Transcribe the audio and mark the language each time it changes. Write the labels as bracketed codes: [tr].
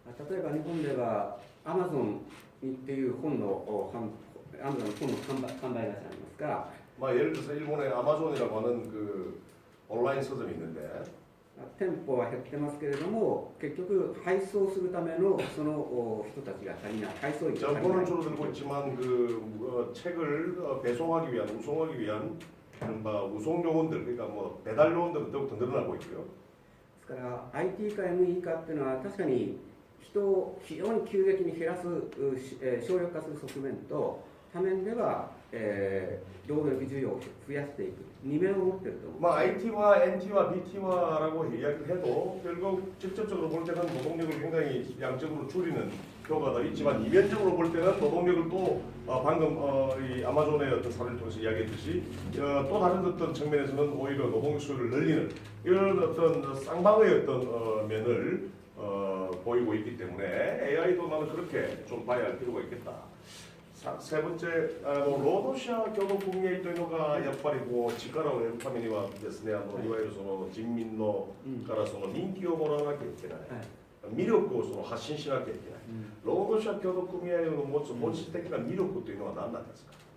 [ja] 例えば日本ではアマゾンっていう本のアマゾンの本の販売会社ありますが、 [ko] 예를 들어서 일본의 아마존이라고 하는 그 온라인 서점이 있는데 [ja] 店舗は減ってますけれども結局配送するためのその人たちが足りない配送員が足りない [ko] 줄어들고 있지만 그 책을 배송하기 위한 운송하기 위한 우송 요원들 그러니까 뭐 배달 요원들은 더욱더 늘어나고 있고요. [ja] ですから IT 化 ME 化っていうのは確かに人を非常に急激に減らす、省力化する側面と他面では、労働力需要を増やしていく二面を持っていると思う。 [ko] IT와 NT와 BT와라고 이야기를 해도 결국 직접적으로 볼 때는 노동력을 굉장히 양적으로 줄이는 효과가 있지만 이면적으로 볼 때는 노동력을 또 방금 이 아마존의 어떤 사례를 통해서 이야기했듯이 또 다른 어떤 측면에서는 오히려 노동력 수요를 늘리는 이런 어떤 쌍방의 어떤 면을 보이고 있기 때문에 AI도 나는 그렇게 좀 봐야 할 필요가 있겠다. [ja] せ번째労働者協同組合というのがやっぱりこう力を得るためにはですね、いわゆるその人民のからその人気をもらわなきゃいけない、魅力をその発信しなきゃいけない、労働者協同組合の持つ本質的な魅力というのは何なんですか。